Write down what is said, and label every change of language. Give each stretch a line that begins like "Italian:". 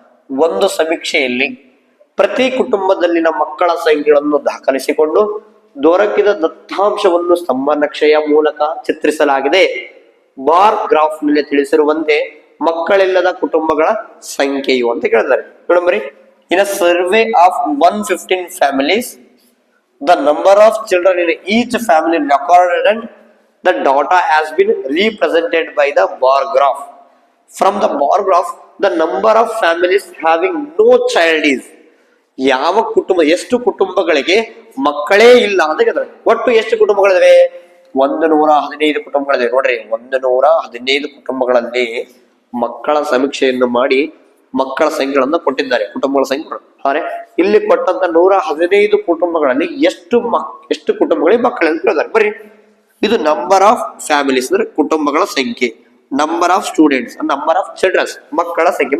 Kannada: ಒಂದು ಸಮೀಕ್ಷೆಯಲ್ಲಿ ಪ್ರತಿ ಕುಟುಂಬದಲ್ಲಿನ ಮಕ್ಕಳ ಸಂಖ್ಯೆಗಳನ್ನು ದಾಖಲಿಸಿಕೊಂಡು ದೊರಕಿದ ದತ್ತಾಂಶವನ್ನು ಸ್ತಂಭ ನಕ್ಷೆಯ ಮೂಲಕ ಚಿತ್ರಿಸಲಾಗಿದೆ. ಬಾರ್ ಗ್ರಾಫ್ ನಲ್ಲಿ ತಿಳಿಸಿರುವಂತೆ ಮಕ್ಕಳಿಲ್ಲದ ಕುಟುಂಬಗಳ ಸಂಖ್ಯೆಯು ಅಂತ ಕೇಳಿದ್ದಾರೆ. ನೋಡಂಬರಿ,
English: In a survey of 115 families, the number of children in each family recorded and the data has been represented by the bar graph. From the bar graph, the number of families having no child is,
Kannada: ಯಾವ ಕುಟುಂಬ, ಎಷ್ಟು ಕುಟುಂಬಗಳಿಗೆ ಮಕ್ಕಳೇ ಇಲ್ಲ ಅಂತ ಕೇಳಿದ್ರೆ, ಒಟ್ಟು ಎಷ್ಟು ಕುಟುಂಬಗಳಿವೆ? 115 ಕುಟುಂಬಗಳಿವೆ. ನೋಡ್ರಿ, 115 ಕುಟುಂಬಗಳಲ್ಲಿ ಮಕ್ಕಳ ಸಮೀಕ್ಷೆಯನ್ನು ಮಾಡಿ ಮಕ್ಕಳ ಸಂಖ್ಯೆಗಳನ್ನು ಕೊಟ್ಟಿದ್ದಾರೆ, ಕುಟುಂಬಗಳ ಸಂಖ್ಯೆ. ಆದರೆ ಇಲ್ಲಿ ಕೊಟ್ಟಂತ 115 ಕುಟುಂಬಗಳಲ್ಲಿ ಎಷ್ಟು ಕುಟುಂಬಗಳಿಗೆ ಮಕ್ಕಳು ಅಂತ ಹೇಳಿದ್ದಾರೆ. ಬರೀ ಇದು ನಂಬರ್ ಆಫ್ ಫ್ಯಾಮಿಲೀಸ್ ಅಂದ್ರೆ ಕುಟುಂಬಗಳ ಸಂಖ್ಯೆ, number of students number of children's ಮಕ್ಕಳ ಸಂಖ್ಯೆ.